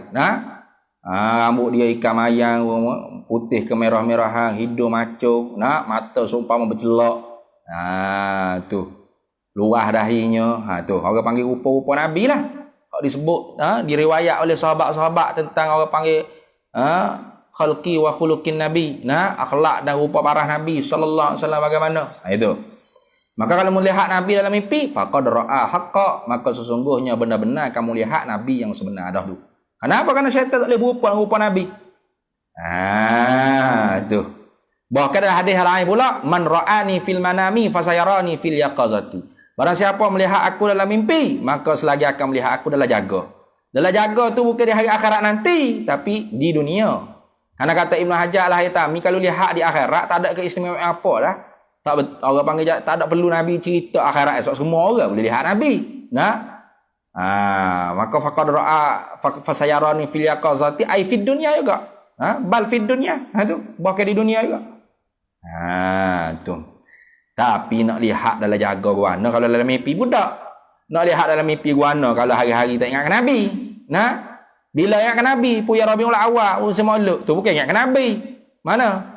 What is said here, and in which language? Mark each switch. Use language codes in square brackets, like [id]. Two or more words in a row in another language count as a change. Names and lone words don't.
[ms] Rambut dia ikan mayang, putih kemerah-merahan, hidung maco, mata seumpama bercelak. Tu. Luah dahinya. Tu orang panggil rupa-rupa Nabi lah. Kalau disebut diriwayat oleh sahabat-sahabat tentang orang panggil [ar] خلق وخلق [ms] Nabi. Akhlak dan rupa parah Nabi [ar] صلى الله عليه وسلم [ms] bagaimana? Itu. Maka kalau melihat Nabi dalam mimpi, [ar] فقد رأى الحق, [ms] maka sesungguhnya benar-benar kamu lihat Nabi yang sebenar dahulu. Kenapa? Karena syaitan tak boleh berupa Nabi. Itu. Bahkan ada hadis lain pula, [ar] من رآني في المنام فسيراني في اليقظة. [ms] Barang siapa melihat aku dalam mimpi, maka selagi akan melihat aku dalam jaga. Dalam jaga tu bukan di hari akhirat nanti, tapi di dunia. Karena kata Ibn Hajar Al-Haytami, kalau lihat di akhirat tak ada keistimewaan apa lah. Orang panggil tak ada perlu Nabi cerita akhirat esok, semua orang boleh lihat Nabi. [ar] Maka فقد رأى فسيراني في اليقظة أي في الدنيا juga. بل في الدنيا. [ms] Tu bahkan di dunia juga. Tu. Tapi nak lihat dalam jaga guana kalau dalam mimpi budak. Nak lihat dalam mimpi guana kalau hari-hari tak ingat Nabi. Nah, bila ingat Nabi, puya Rabiul Awal, urusan maulud tu bukan ingat Nabi. Mana?